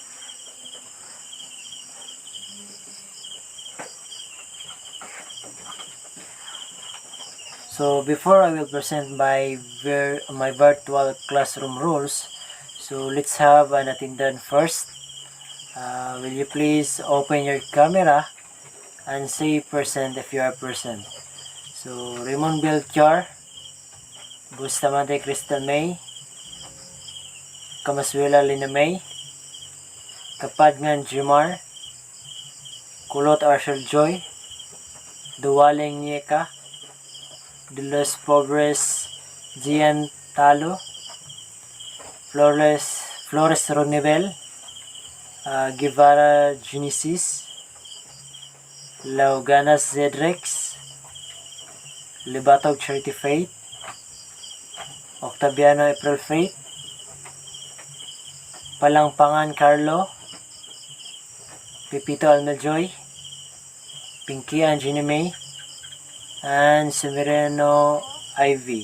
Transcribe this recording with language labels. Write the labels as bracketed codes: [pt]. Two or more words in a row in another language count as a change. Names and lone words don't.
[en] So before I will present my virtual classroom rules, so let's have an attendance first. Will you please open your camera and say present if you are present. So Raymond Belchar, Bustamante Crystal May, Kamaswela Lina May, Kapadngan Jimar, Kulot Arshel Joy, Duwaling Nieka, De Los Pobres Gian Talo, Flores Ronibel, Guevara Genesis, Lauganas Zedrex, Libatog Charity Faith, Octaviano April Faith, Palangpangan Carlo, Pepito Almeljoy, Pinky Angie May, and Severino Ivy.